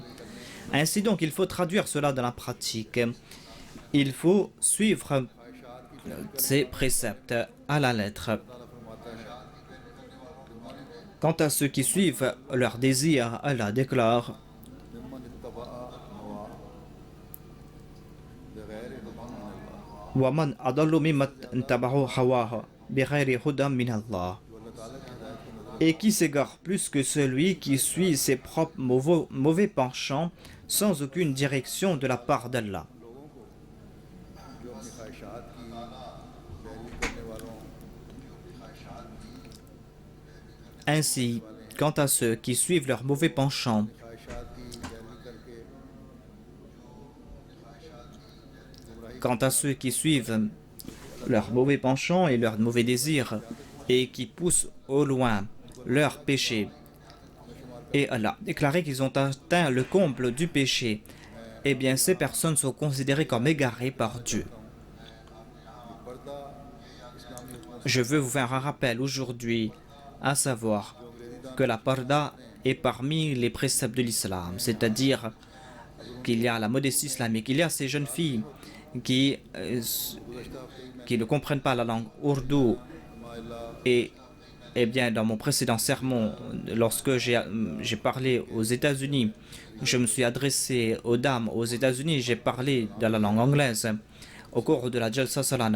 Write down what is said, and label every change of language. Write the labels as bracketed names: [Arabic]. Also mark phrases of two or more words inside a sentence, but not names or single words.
[French] Ainsi donc, il faut traduire cela dans la pratique. Il faut suivre ces préceptes à la lettre. Quant à ceux qui suivent leur désir, Allah déclare [Arabic] وَمَنْ أَضَلُّ مِمَّنِ اتَّبَعَ هَوَاهُ بغير هدى من الله. [Urdu] جو اللہ تعالیٰ کی ہدایت کو نظر [French] Et qui s'égare plus que celui qui suit ses propres mauvais penchants sans aucune direction de la part d'Allah. [Urdu] لوگوں کو جو اپنی خواہشات کی پیروی کرنے والوں [French] Ainsi, quant à ceux qui suivent leurs mauvais penchants, [Urdu] خواہشات کی پیروی کرکے [French] quant à ceux qui suivent leurs mauvais penchants et leurs mauvais désirs et qui poussent au loin leurs péchés, et Allah a déclaré qu'ils ont atteint le comble du péché, eh bien ces personnes sont considérées comme égarées par Dieu. [Urdu] پردہ اسلامی حکومت [French] Je veux vous faire un rappel aujourd'hui, à savoir que la parda est parmi les préceptes de l'islam, c'est-à-dire qu'il y a la modestie islamique. Il y a ces jeunes filles qui ne comprennent pas la langue ourdou. Et eh bien, dans mon précédent sermon, lorsque j'ai parlé aux États-Unis, je me suis adressé aux dames aux États-Unis, j'ai parlé de la langue anglaise au cours de la Jalsa Salana.